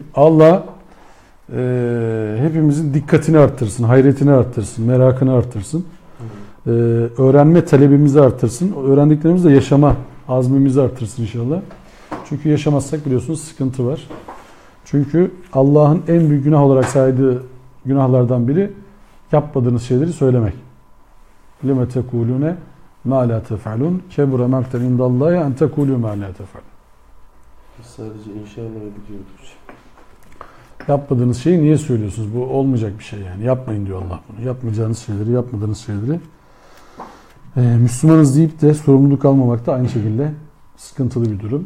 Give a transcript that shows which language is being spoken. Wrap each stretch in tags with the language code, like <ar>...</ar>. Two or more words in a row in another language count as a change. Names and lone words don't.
<tr>Allah hepimizin dikkatini arttırsın, hayretini arttırsın, merakını arttırsın. Öğrenme talebimizi arttırsın. Öğrendiklerimizle yaşama azmimizi arttırsın inşallah. Çünkü yaşamazsak biliyorsunuz sıkıntı var. Çünkü Allah'ın en büyük günah olarak saydığı günahlardan biri yapmadığınız şeyleri söylemek.</tr> <ar>لِمَ تَكُولُونَ مَا لَا تَفْعَلُونَ كَبُرَ مَقْتًا عِنْدَ اللّٰهِ اَنْ تَكُولُوا مَا لَا تَفْعَلُونَ.</ar> <tr>Sadece inşallah biliyordur. Yapmadığınız şeyi niye söylüyorsunuz? Bu olmayacak bir şey yani. Yapmayın diyor Allah bunu. Yapmayacağınız şeyleri, yapmadığınız şeyleri. Müslümanız deyip de sorumluluk almamak da aynı şekilde sıkıntılı bir durum.</tr>